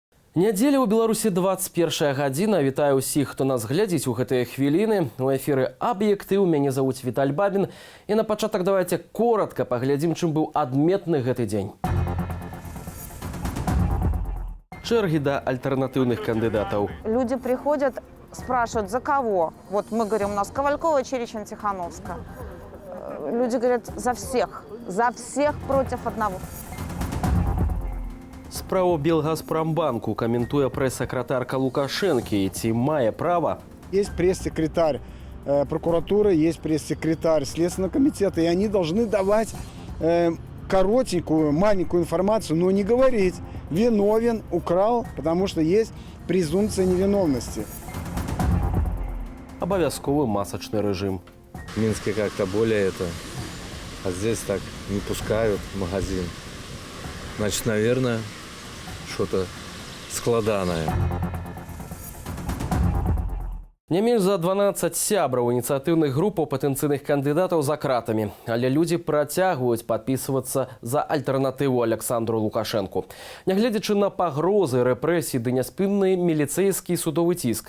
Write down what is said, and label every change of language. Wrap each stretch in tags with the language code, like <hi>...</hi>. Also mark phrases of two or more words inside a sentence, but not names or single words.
<be>Нядзеля ў Беларусі 21 гадзіна. Вітаю ўсіх, хто нас глядзіць у гэтыя хвіліны. У эфіры «Аб'ектыў». Мяне завуць Віталь Бабін. І на пачатак</be> <ru>давайте коротко</ru> <be>паглядзім, чым быў адметны гэты дзень. Чэргі да альтэрнатыўных кандыдатаў.</be> <ru>Люди приходят, спрашивают, за кого? Вот мы говорим, у нас Ковалькова, Черечин, Тихановская. Люди говорят, за всех против одного.</ru> <be>Справу Белгазпромбанку комментуя пресс-секретарка Лукашенко. Ці мае права?</be> <ru>Есть пресс-секретарь прокуратуры, есть пресс-секретарь Следственного комитета, и они должны давать коротенькую, маленькую информацию, но не говорить, виновен, украл, потому что есть презумпция невиновности.</ru> <be>Абавязковый</be> <ru>масочный режим. В Минске как-то более это, а здесь так не пускают в магазин. Значит, наверное, что-то складанае.</ru> <be>Не менш за 12 сябраў ініцыятыўных групаў патэнцыйных кандыдатаў за кратамі. Але людзі працягваюць падпісвацца за альтэрнатыву Александру Лукашэнку. Нягледзячы на пагрозы, рэпрэсіі ды няспынны міліцэйскі судовы ціск.</be>